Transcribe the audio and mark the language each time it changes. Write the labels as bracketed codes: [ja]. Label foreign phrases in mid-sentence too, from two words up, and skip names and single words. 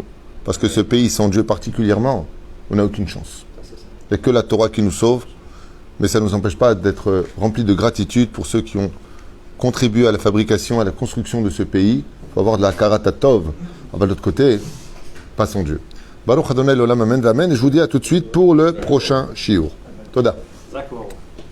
[fr] Parce que ce pays sans Dieu particulièrement, on n'a aucune chance. Il n'y a que la Torah qui nous sauve, mais ça ne nous empêche pas d'être remplis de gratitude pour ceux qui ont contribué à la fabrication, à la construction de ce pays. Il faut avoir de la karatatov. De l'autre côté, pas sans Dieu. [he] ברוך אדוני לעולם אמן ואמן. [fr] Et je vous dis à tout de suite pour le prochain shiur. Toda. D'accord.